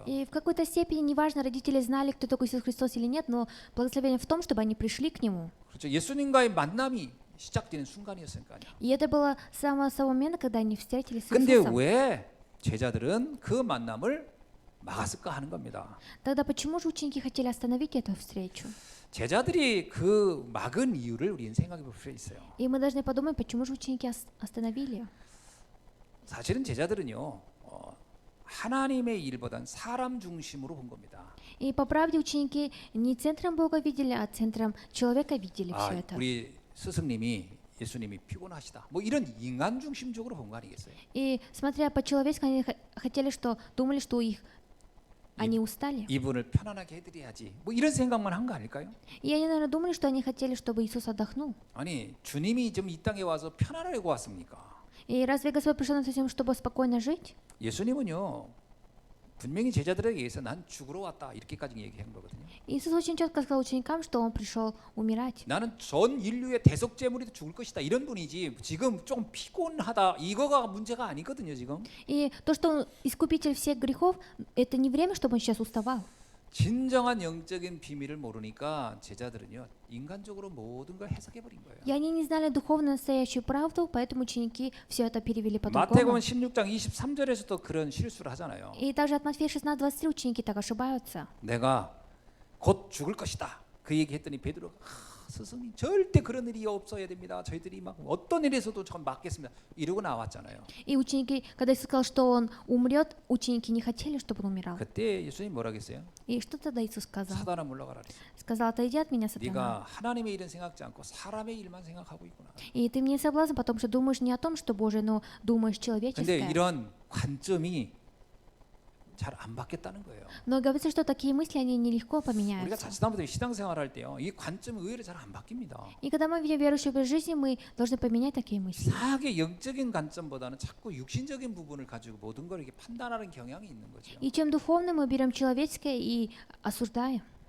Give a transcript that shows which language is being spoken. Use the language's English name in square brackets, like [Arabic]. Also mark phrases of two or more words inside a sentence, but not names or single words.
[Russian] И в какой-то степени, неважно, родители знали, кто такой Иисус Христос или нет, но благословение в том, чтобы они пришли к Нему. [Korean] 그렇죠. 예수님과의 만남이 시작되는 순간이었으니까요. [Russian] И это было с самого момента, когда они встретились с 근데 Иисусом. [Korean] 왜 제자들은 그 만남을 막았을까 하는 겁니다. [Russian] Тогда почему же ученики хотели остановить эту встречу? [Korean] 제자들이 그 막은 이유를 우리는 생각해 볼 필요 있어요. [Russian] И мы должны подумать, почему же ученики остановили. [Korean] 사실은 제자들은요, 하나님의 일보단 사람 중심으로 본 겁니다. [Russian] И по правде ученики не центром Бога видели, а центром человека видели все это. [Korean] 우리 스승님이 예수님이 피곤하시다. 뭐 이런 인간 중심적으로 본 거 아니겠어요? [Russian] И смотря по-человечески, они хотели, что думали, что они устали. [Korean] 이분을 편안하게 해드려야지. 뭐 이런 생각만 한 거 아닐까요? [Russian] И они, наверное, думали, что они хотели, чтобы Иисус отдохнул. [Korean] 아니 주님이 좀 이 땅에 와서 편안하려고 왔습니까? [Russian] И разве Господь пришел на землю, чтобы спокойно жить? [Korean] 예수님은요 분명히 제자들에게 의해서 난 죽으러 왔다 이렇게까지 얘기한 거거든요. [Russian] Иисус очень четко сказал ученикам, что Он пришел умирать. [Korean] 나는 전 인류의 대속제물이 죽을 것이다 이런 분이지 지금 좀 피곤하다 이거가 문제가 아니거든요 지금. [Russian] И то, что Он искупитель всех грехов, это не время, чтобы Он сейчас уставал. [Korean] 진정한 영적인 비밀을 모르니까 제자들은요 인간적으로 모든 걸 해석해 버린 거예요. [Russian] И они не знали духовно настоящую правду, поэтому ученики все это перевели 마태복음 по-другому. [Korean] 16장 23절에서도 그런 실수를 하잖아요. [Russian] И также от Матфея 16:23 ученики так ошибаются. [Korean] 내가 곧 죽을 것이다. 그 얘기했더니 베드로가 스승님 절대 그런 일이 없어야 됩니다. 저희들이 막 어떤 일에서도 전 맡겠습니다. 이러고 나왔잖아요. [Russian] И ученики, когда Иисус сказал, что он умрет, ученики не хотели, чтобы он умирал. [Korean] 그때 예수님 뭐라 했어요? [Russian] И что тогда Иисус сказал? [Korean] 사단아 물러가라 그랬어요. [Russian] Сказал, отойди от меня, сатана. [Korean] 네가 하나님의 일은 생각지 않고 사람의 일만 생각하고 있구나. [Russian] И ты мне соблазн, потому что думаешь не о том, что Божие, но думаешь 근데 человеческое. [Korean] 이런 관점이 잘 안 바뀌었다는 거예요. [Russian] Но говорится, что такие мысли, они нелегко 우리가 поменяются. [Korean] 자칫하면 신앙생활할 때요, 이 관점이 의외로 잘 안 바뀝니다. [Russian] И когда мы видим верующую образ жизни, мы должны поменять такие мысли. [Korean] 이상하게 영적인 관점보다는 자꾸 육신적인 부분을 가지고 모든 걸 이렇게 판단하는 경향이 있는 거죠. [Russian] И чем духовно мы берем человеческое и осуждаем.